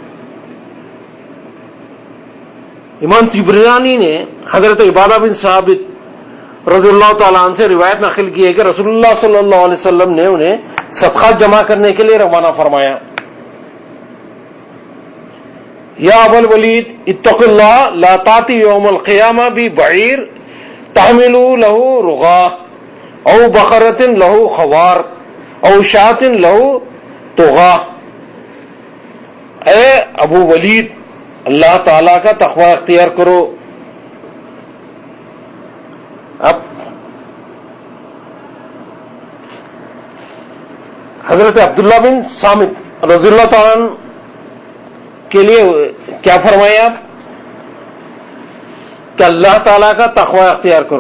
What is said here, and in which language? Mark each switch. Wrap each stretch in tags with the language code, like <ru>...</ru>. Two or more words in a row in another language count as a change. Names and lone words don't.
<ur>امام طبرانی نے حضرت عبادہ بن ثابت رضی اللہ تعالیٰ عنہ سے روایت نقل کی ہے کہ رسول اللہ صلی اللہ علیہ وسلم نے انہیں صدقات جمع کرنے کے لیے روانہ فرمایا.</ur> <ar>یا ابا الولید اتق اللہ لا تاتی یوم القیامہ ببعیر تحمل له رغاہ او بقرۃ له خوار او شاۃ له طغاہ.</ar> <ur>اے ابو ولید, اللہ تعالی کا تقوی اختیار کرو. اب حضرت عبداللہ بن صامت رضی اللہ تعالیٰ عنہ کے لیے کیا فرمایا کہ اللہ تعالیٰ کا تقوی اختیار کرو.</ur>